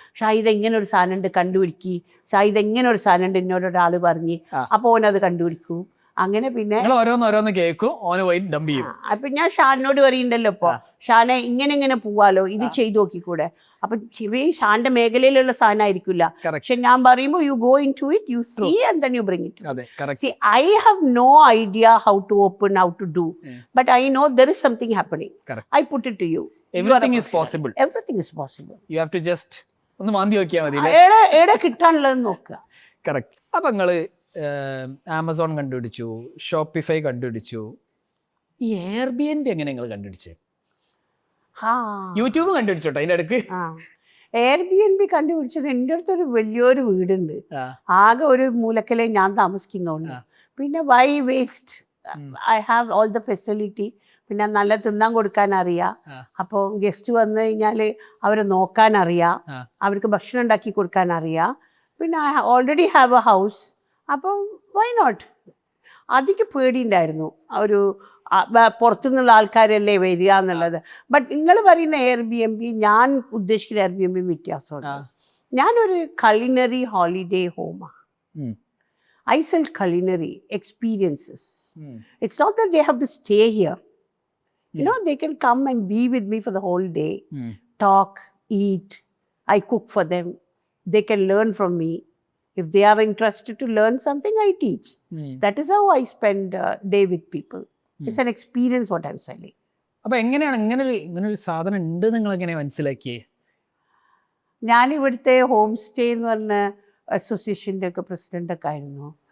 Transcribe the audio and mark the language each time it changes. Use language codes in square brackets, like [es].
[ml] ഷാഹിദ് എങ്ങനെ ഒരു സാധനം ഉണ്ട് കണ്ടുപിടിക്കി, ഷാഹിദ് എങ്ങനെ ഒരു സാധനം ഉണ്ട് എന്നോട് ഒരാൾ പറഞ്ഞ്, അപ്പോൾ ഓനത് കണ്ടുപിടിക്കും. അങ്ങനെ പിന്നെ ഓരോന്ന് കേൾക്കും, ഓന് പോയി ഡംപ് ചെയ്യും. അപ്പൊ ഞാൻ ഷാനിനോട് പറയുന്നുണ്ടല്ലോ ഇപ്പൊ, ഷാനെ ഇങ്ങനെ പോവാലോ, ഇത് ചെയ്തു നോക്കിക്കൂടെ. അപ്പൊ ഷാന്റെ മേഖലയിലുള്ള സാധനം ആയിരിക്കില്ല, പക്ഷെ ഞാൻ പറയുമ്പോ [en] You go into it, you see and then you bring it. See, I have no idea how to open, how to do, but I know there is something happening. I put it to you. Everything is possible. Everything is possible. You have to just [ml] ഒന്ന് മാന്തി നോക്കിയാൽ മതി. എവിടെ കിട്ടാനുള്ളത് നോക്കുക. Correct. അപ്പൊ നിങ്ങള് Amazon കണ്ടുപിടിച്ചു, Shopify കണ്ടുപിടിച്ചു, ഈ Airbnb എങ്ങനെ നിങ്ങൾ കണ്ടുപിടിച്ചേ? യൂട്യൂബ് കണ്ടുപിടിച്ചോട്ടെ അതിന്റെ അടുക്ക്. Airbnb കണ്ടുപിടിച്ചത്, എൻ്റെ അടുത്തൊരു വലിയൊരു വീടുണ്ട്, ആകെ ഒരു മൂലക്കലേ ഞാൻ താമസിക്കുന്നോണ്ട്. പിന്നെ [en] Why waste? I have all the facility. [ml] പിന്നെ നല്ല തിന്നാൻ കൊടുക്കാൻ അറിയാം. അപ്പോൾ ഗസ്റ്റ് വന്നു കഴിഞ്ഞാൽ അവരെ നോക്കാൻ അറിയാം, അവർക്ക് ഭക്ഷണം ഉണ്ടാക്കി കൊടുക്കാൻ അറിയാം. പിന്നെ [en] I already have a house. [ml] അപ്പം [en] Why not? [ml] അധികം പേടിയുണ്ടായിരുന്നു, ഒരു പുറത്തുനിന്നുള്ള ആൾക്കാരല്ലേ വരിക എന്നുള്ളത്. ബട്ട് നിങ്ങൾ പറയുന്ന Airbnb, ഞാൻ ഉദ്ദേശിക്കുന്ന Airbnb വ്യത്യാസമുണ്ട്. ഞാനൊരു [en] culinary holiday home. I sell culinary experiences. It's not that they have to stay here. You know, they can come and be with me for the whole day, talk, eat. I cook for them. They can learn from me. If they are interested to learn something, I teach. That is how I spend day with people. It's an experience what I'm selling. [ml] അപ്പൊ എങ്ങനെയാണ് ഇങ്ങനൊരു സാധനം ഉണ്ട് നിങ്ങൾ എങ്ങനെ മനസ്സിലാക്കിയേ? ഞാൻ ഇവിടുത്തെ home stay എന്ന് പറഞ്ഞ അസോസിയേഷൻ്റെ ഒക്കെ പ്രസിഡന്റ് ഒക്കെ ആയിരുന്നു.